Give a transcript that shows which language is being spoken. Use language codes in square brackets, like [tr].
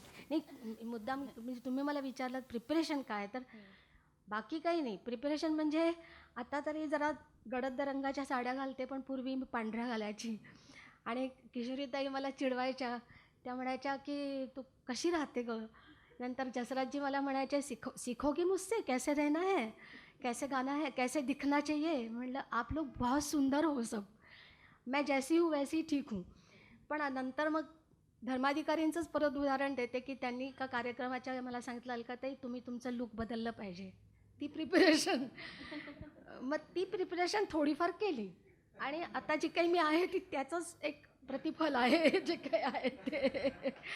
[mr] नाही, मुद्दाम म्हणजे तुम्ही मला विचारलं प्रिपरेशन काय, तर बाकी काही नाही. प्रिपरेशन म्हणजे आता तरी जरा गडद रंगाच्या साड्या घालते, पण पूर्वी मी पांढऱ्या घालायची. आणि किशोरीताई मला चिडवायच्या, त्या म्हणायच्या की तू कशी राहते गं. नंतर जसराजजी मला म्हणायचे [hi] सीखोगी मुझसे कैसे रहना है, कैसे गाना है, कैसे दिखना चाहिए. [mr] म्हणलं [hi] आप लोग बहुत सुंदर हो सब, मैं जैसी हूँ वैसी ठीक हूँ. [mr] पण नंतर मग धर्माधिकारींचंच परत उदाहरण देते की त्यांनी का कार्यक्रमाच्या मला सांगितलं अलकाताई तुम्ही तुमचं लूक बदललं पाहिजे. ती प्रिपरेशन मग ती प्रिपरेशन थोडीफार केली, आणि आता जी काही मी आहे ती त्याचंच एक प्रतिफल आहे जे काही आहे ते.